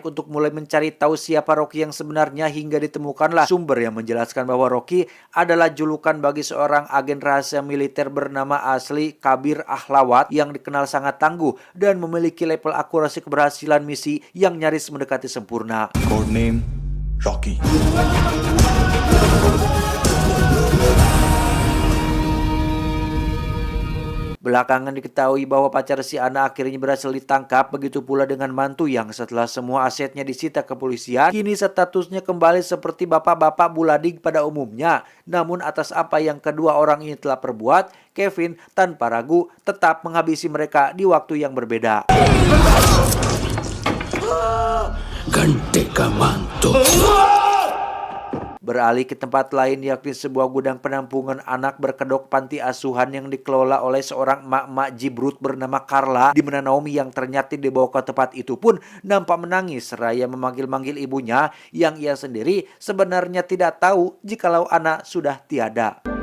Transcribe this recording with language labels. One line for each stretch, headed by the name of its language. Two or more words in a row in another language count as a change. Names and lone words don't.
Indonesian: untuk mulai mencari tahu siapa Rocky yang sebenarnya hingga ditemukanlah sumber yang menjelaskan bahwa Rocky adalah julukan bagi seorang agen rahasia militer bernama asli Kabir Ahlawat yang dikenal sangat tangguh dan memiliki level akurasi keberhasilan misi yang nyaris mendekati sempurna.
English: code name Rocky
Indonesian: Belakangan diketahui bahwa pacar si Ana akhirnya berhasil ditangkap, begitu pula dengan mantu yang setelah semua asetnya disita kepolisian, kini statusnya kembali seperti bapak-bapak buladig pada umumnya. Namun atas apa yang kedua orang ini telah perbuat, Kevin tanpa ragu tetap menghabisi mereka di waktu yang berbeda.
Hindi: घंटे का mantu.
Indonesian: Beralih ke tempat lain, yakni sebuah gudang penampungan anak berkedok panti asuhan yang dikelola oleh seorang emak-emak jibrut bernama Carla, di mana Naomi yang ternyata dibawa ke tempat itu pun nampak menangis seraya memanggil-manggil ibunya yang ia sendiri sebenarnya tidak tahu jikalau anak sudah tiada.